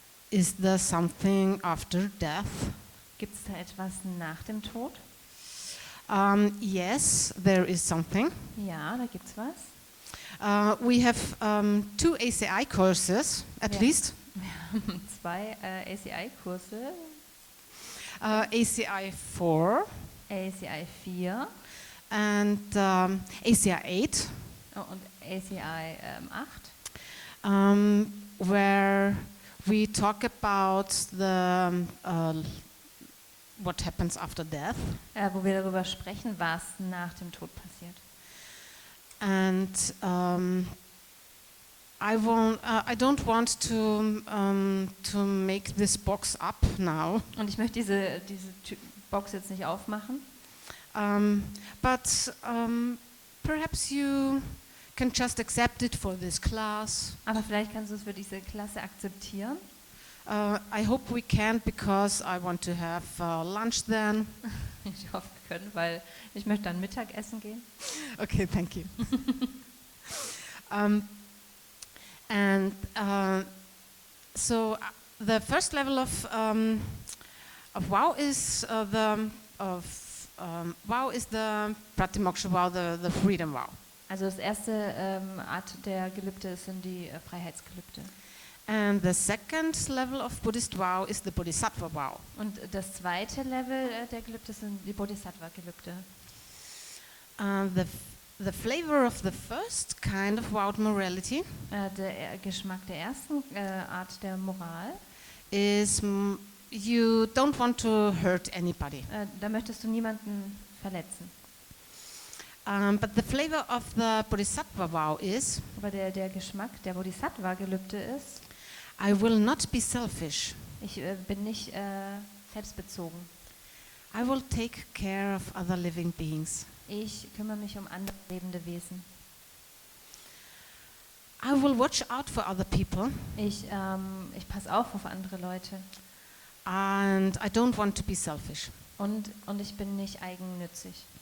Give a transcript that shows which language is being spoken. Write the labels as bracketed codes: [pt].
[en] Is there something after death? [de] Gibt es da etwas nach dem Tod? [en] Yes, there is something. [de] Ja, da gibt es was. [en] We have 2 ACI courses, at Yeah. least. [de] 2 ACI-Kurse. [en] ACI 4 [de] ACI 4 [en] and ACI 8, [de] und ACI 8. [en] where we talk about the what happens after death. [de] Wo wir darüber sprechen, was nach dem Tod passiert. [en] And I don't want to make this box up now, [de] Und ich möchte diese Box jetzt nicht aufmachen, [en] but perhaps you can just accept it for this class. [de] aber vielleicht kannst du es für diese Klasse akzeptieren. [en] I hope we can, because I want to have lunch then. [de] Ich hoffe, wir können, weil ich möchte dann Mittagessen gehen. [en] Okay, thank you. And so the first level of vow is the pratimoksha vow, the freedom vow. [de] Also das erste Art der Gelübde sind die Freiheitsgelübde. [en] And the second level of Buddhist vow is the bodhisattva vow. [de] Und das zweite Level der Gelübde sind die Bodhisattva-Gelübde. [en] The flavor of the first kind of vowed morality [de] Der Geschmack der ersten Art der Moral, [en] is you don't want to hurt anybody. [de] da möchtest du niemanden verletzen. [en] But the flavor of the bodhisattva vow is [de] Aber der Geschmack der Bodhisattva-Gelübde ist, [en] I will not be selfish. [de] ich bin nicht selbstbezogen. [en] I will take care of other living beings. [de] Ich kümmere mich um andere lebende Wesen. [en] I will watch out for other people, [de] Ich passe auf andere Leute. [en] and I don't want to be selfish. [de] Und ich bin nicht eigennützig.